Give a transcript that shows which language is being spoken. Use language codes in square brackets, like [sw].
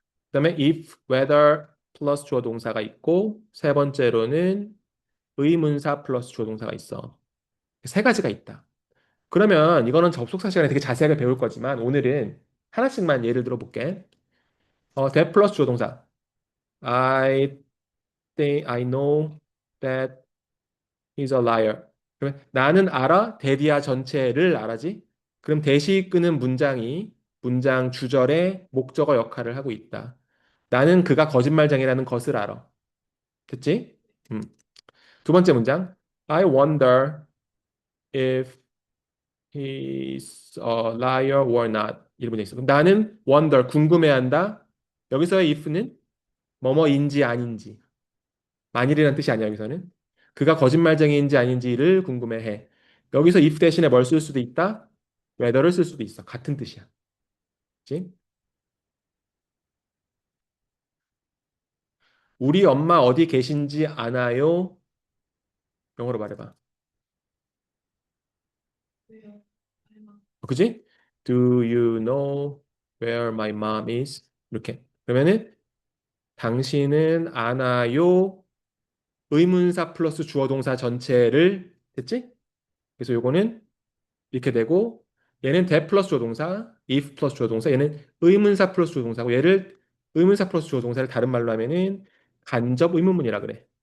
[ko] 그 다음에 if, whether 플러스 주어 동사가 있고 세 번째로는 의문사 플러스 주어 동사가 있어. 세 가지가 있다. 그러면 이거는 접속사 시간에 되게 자세하게 배울 거지만 오늘은 하나씩만 예를 들어 볼게. that 플러스 주어 동사. [en] I think I know that he's a liar. [ko] 그러면 나는 알아. 대디아 전체를 알아지. 그럼 대시 끄는 문장이 문장 주절의 목적어 역할을 하고 있다. 나는 그가 거짓말장이라는 것을 알아. 됐지? 음. 두 번째 문장. [en] I wonder if he's a liar or not. [ko] 이런 문제 있어. 그럼 나는 wonder, 궁금해한다. 여기서의 if는 뭐뭐인지 아닌지. 만일이라는 뜻이 아니야, 여기서는. 그가 거짓말쟁이인지 아닌지를 궁금해해. 여기서 if 대신에 뭘 쓸 수도 있다? whether를 쓸 수도 있어. 같은 뜻이야. 그치? 우리 엄마 어디 계신지 아나요? 영어로 말해봐. 그지? [en] Do you know where my mom is? [ko] 이렇게. 그러면은 당신은 아나요? 의문사 플러스 주어 동사 전체를 됐지? 그래서 요거는 이렇게 되고 얘는 that 플러스 주어 동사, if 플러스 주어 동사, 얘는 의문사 플러스 주어 동사고 얘를 의문사 플러스 주어 동사를 다른 말로 하면은 간접 의문문이라 그래.